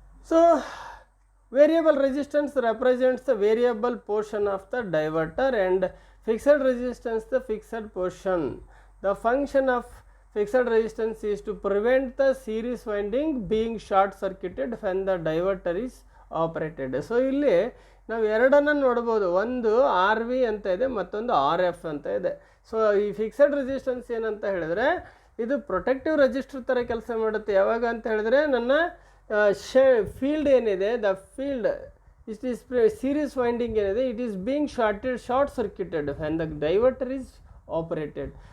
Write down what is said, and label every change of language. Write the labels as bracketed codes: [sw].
[en] So variable resistance represents the variable portion of the diverter and fixed resistance the fixed portion. The function of fixed resistance is to prevent the series winding being short circuited when the diverter is operated. [kn] So ಇಲ್ಲಿ ನಾವು ಎರಡನ್ನು ನೋಡ್ಬೋದು, ಒಂದು RV ಅಂತ ಇದೆ, ಮತ್ತೊಂದು RF ಅಂತ ಇದೆ. ಸೊ ಈ ಫಿಕ್ಸೆಡ್ ರೆಸಿಸ್ಟೆನ್ಸ್ ಏನಂತ ಹೇಳಿದ್ರೆ ಇದು ಪ್ರೊಟೆಕ್ಟಿವ್ ರೆಜಿಸ್ಟರ್ ಥರ ಕೆಲಸ ಮಾಡುತ್ತೆ. ಯಾವಾಗ ಅಂತ ಹೇಳಿದ್ರೆ ನನ್ನ ಫೀಲ್ಡ್ ಏನಿದೆ, [en] the field it is series winding [kn] ಏನಿದೆ, [en] It is being short circuited when the diverter is operated.